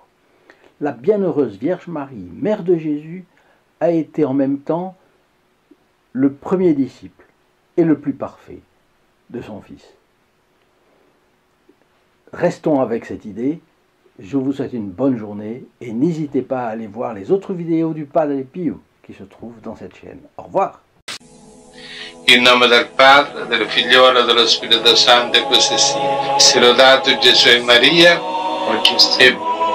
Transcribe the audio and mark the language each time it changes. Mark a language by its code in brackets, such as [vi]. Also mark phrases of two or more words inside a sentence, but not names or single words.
[fr] La bienheureuse Vierge Marie, Mère de Jésus, a été en même temps le premier disciple et le plus parfait de son Fils. Restons avec cette idée. Je vous souhaite une bonne journée et n'hésitez pas à aller voir les autres vidéos du Padre Pio qui se trouvent dans cette chaîne. Au revoir. [it] In nome del Padre, del Figliolo e dello Spirito Santo, e così sia. Sia lodato Gesù e Maria, oggi e